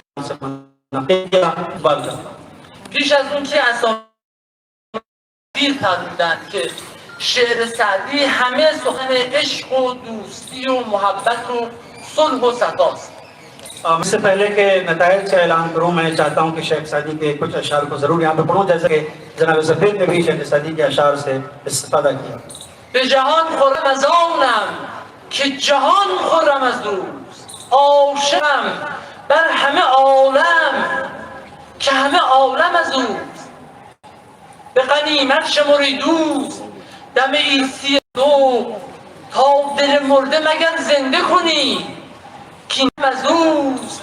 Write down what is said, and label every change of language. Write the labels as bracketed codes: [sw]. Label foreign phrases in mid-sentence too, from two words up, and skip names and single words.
[fa] پیش از اون که اسامی فرمودن که شعر سعدی همه سخن عشق و دوستی و محبت و صلح و صفاست. [ur] اس سے پہلے کہ نتائج کا اعلان کروں میں چاہتا ہوں کہ شیخ سعدی کے کچھ اشعار کو ضرور یہاں پہ پڑھوں، جیسا کہ جناب سفیر نے بھی شیخ سعدی کے اشعار سے استفادہ کیا. [fa] به جهان خورم از آنم که جهان خورم از دوست، عاشقم بر همه عالم که همه عالم از اوست. به غنیمت شمری دوست دم عیسی دو، تا دل مرده مگر زنده کنی که از اوست.